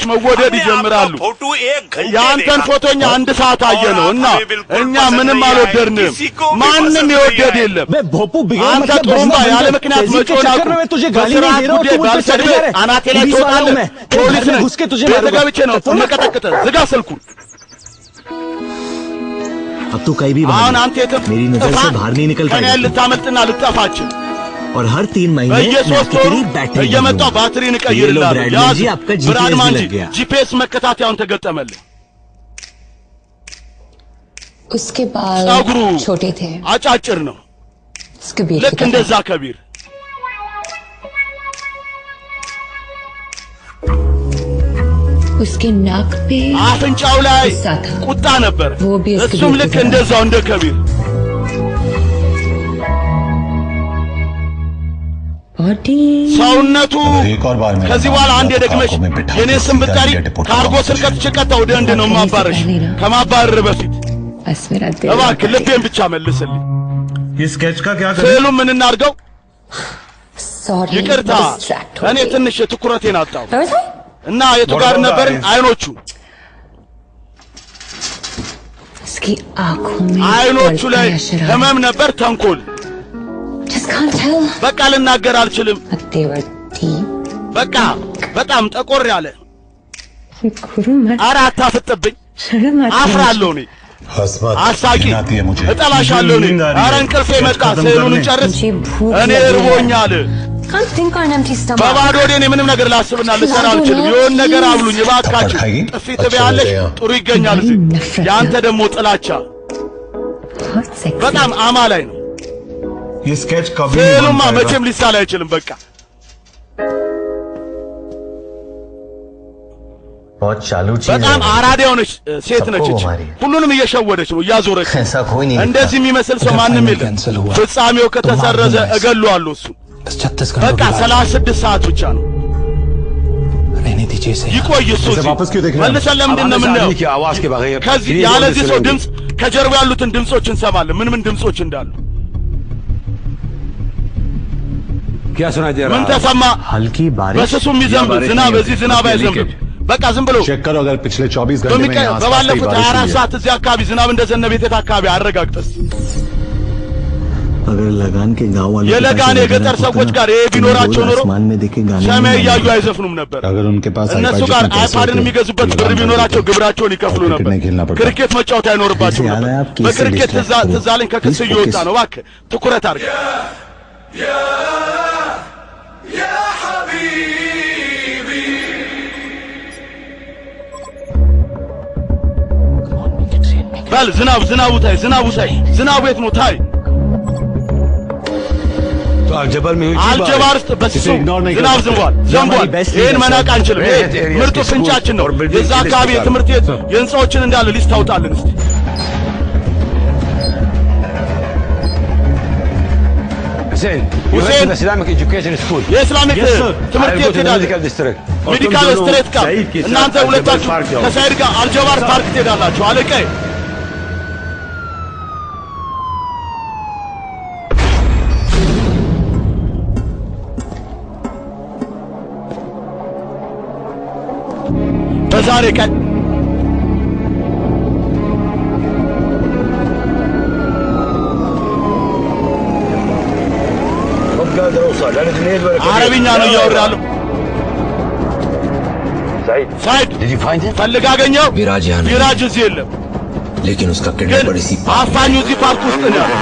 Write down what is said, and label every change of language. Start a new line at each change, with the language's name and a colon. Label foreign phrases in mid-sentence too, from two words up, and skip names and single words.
Amharic: መወደድ ይጀምራሉ። የአንተን ፎቶኛ አንድ ሰዓት አየነው እና እኛ ምንም አልወደድንም። ማንም የወደድ የለም። አንተ ጥሩምባ ያለ ምክንያት መጮህን አቁም። በስርዓት ጉዳይ ባልሰድብህ አናቴ ላይ ትወጣለህ። ፖሊስ ነህ። ቤት ገብቼ ነው የምቀጠቅጥህ። ዝጋ ስልኩን።
Hindi: अब तू कहीं भी
Amharic: አሁን አንተ የትም
Hindi: मेरी नजर से बाहर नहीं निकल
Amharic: ከኔ
Hindi: पाएगा
Amharic: ልታመልጥና ልትጠፋችን
Hindi: और हर 3 महीने
Amharic: በየሶስት ወሩ እየመጣው ባትሪን እቀይርልሃለሁ ያዝ
Hindi: आपका
Amharic: ብርሃን
Hindi: जीपीएस ማንጂ लग गया
Amharic: ጂፒኤስ መከታተያውን ተገጠመልህ
Hindi: उसके बाल
Amharic: ጸጉሩ
Hindi: छोटे थे
Amharic: አጫጭር ነው
Hindi: उसके बीच
Amharic: ልክ እንደዛ ከቢር
Hindi: उसके नाक पे
Amharic: አፍንጫው ላይ ቁጣ ነበር እሱም ልክ እንደዛው እንደ ከቢር ሰውነቱ ከዚህ በኋላ አንድ የደግመሽ የኔ ስም ብትጠሪ ካርጎ ስር ከተጨቀጣ ወደ እንደ ነው ማባረሽ ከማባረር በፊት እባክህ ልቤን ብቻ መልስልኝ
Hindi: स्केच का क्या
Amharic: ስዕሉ ምን እናድርገው ይቅርታ እኔ ትንሽ ትኩረቴን አጣሁ እና የቱ ጋር ነበር አይኖቹ
Hindi: उसकी आंखों में
Amharic: አይኖቹ ላይ ህመም ነበር ተንኮል በቃ ልናገር አልችልም በቃ በጣም ጠቆር ያለ ኧረ አታፍጥብኝ አፍራለሁ እኔ አሳቂ እጠላሻለሁ እኔ ኧረ እንቅልፌ መጣ ስዕሉን ጨርስ እኔ እርቦኛል በባዶ ወዴ ምንም ነገር ላስብና ልሰራ አልችልም የሆነ ነገር አብሉኝ እባካችሁ ጥፊ ትበያለሽ ጥሩ ይገኛል እዚህ ያንተ ደግሞ ጥላቻ በጣም አማላይ ነው
Hindi: ये स्केच कभी
Amharic: ስዕሉማ መቼም ሊሳል አይችልም በቃ
Hindi: बहुत चालू चीज
Amharic: በጣም አራዳ የሆነች ሴት ነች እቺ ሁሉንም እየሸወደች ነው እያዞረች እንደዚህ የሚመስል ሰው ማንም የለም ፍጻሜው ከተሰረዘ እገለዋለሁ እሱ በቃ 36 ሰዓት ብቻ ነው ይቆይ እሱ መልሰን ለምንድን ነው የምናየው ከዚህ ያለዚህ ሰው ድምፅ ከጀርባ ያሉትን ድምፆች እንሰማለን ምን ድምፆች እንዳሉ
Hindi: क्या सुनाई दे रहा है
Amharic: ምን ተሰማ
Hindi: हल्की बारिश
Amharic: በስሱ የሚዘንብ ዝናብ እዚህ ዝናብ አይዘንብም በቃ ዝም ብሎ
Hindi: चेक करो अगर पिछले 24 घंटे में यहाँ
Amharic: በባለፉት 24 ሰዓት እዚህ አካባቢ ዝናብ እንደዘነበ የት አካባቢ አረጋግጠስ
Hindi: अगर लगान के गांव वाले
Amharic: የለጋን የገጠር ሰዎች ጋር ይሄ ቢኖራቸው ኖሮ ሰማይ ያዩ አይዘፍኑም ነበር
Hindi: अगर उनके पास
Amharic: እነሱ ጋር አይፓድን የሚገዙበት ብር ቢኖራቸው ግብራቸውን ይከፍሉ ነበር ክሪኬት መጫወት አይኖርባቸው ነበር በክሪኬት ትዛለኝ ከክስ እየወጣ ነው እባክህ ትኩረት አድርግ
Arabic: يا حبيبي بل
Amharic: ዝናቡ ታይ ዝናቡ የት ነው ታይ
Hindi: तो अल्जबर में हुई
Amharic: አልጀባር ውስጥ በስሱ ዝናብ ዘንቧል ይህን መናቅ አንችልም ምርጡ ፍንጫችን ነው የዛ አካባቢ የትምህርት ቤት የህንፃዎችን እንዳለ ሊስት ታውጣልን እስቲ
Hindi: हुसैन इस्लामिक एजुकेशन स्कूल
Amharic: የእስላሚክ ትምህርት ቤት ሄዳለህ ሜዲካል ስትሬት ጋር እናንተ ሁለታችሁ ከሳይድ ጋር አልጀባር ፓርክ ትሄዳላችሁ አለቀ በዛሬ ቀን አረብኛ ነው እያወራለሁ ሳይድ ፈልግ አገኘው ቢራጅ እዚህ የለም
Hindi: लेकिन उसका किडनैपर इसी
Amharic: አፋኙ እዚህ ፓርክ ውስጥ ነው